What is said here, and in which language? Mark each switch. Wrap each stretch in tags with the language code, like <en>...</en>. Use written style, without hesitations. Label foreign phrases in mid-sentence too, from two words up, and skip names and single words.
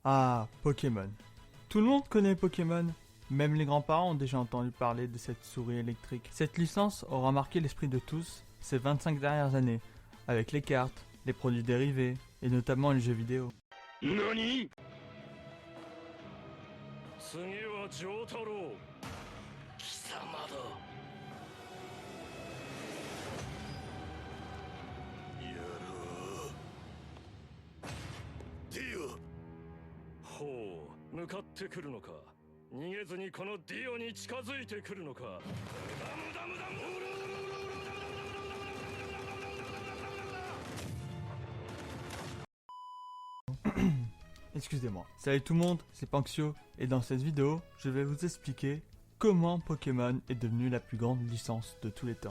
<fr>Ah, Pokémon. Tout le monde connaît Pokémon. Même les grands-parents ont déjà entendu parler de cette souris électrique. Cette licence aura marqué l'esprit de tous ces 25 dernières années, avec les cartes, les produits dérivés, et notamment les jeux vidéo. NANI?</fr> <ja>次は丈太郎貴様だやろうディオほう向かってくるのか逃げずにこのディオに近づいてくるのか無駄無駄無駄無駄無駄</ja> <fr>Excusez-moi. Salut tout le monde, c'est Panxio, et dans cette vidéo, je vais vous expliquer comment Pokémon est devenu la plus grande licence de tous les temps.</fr>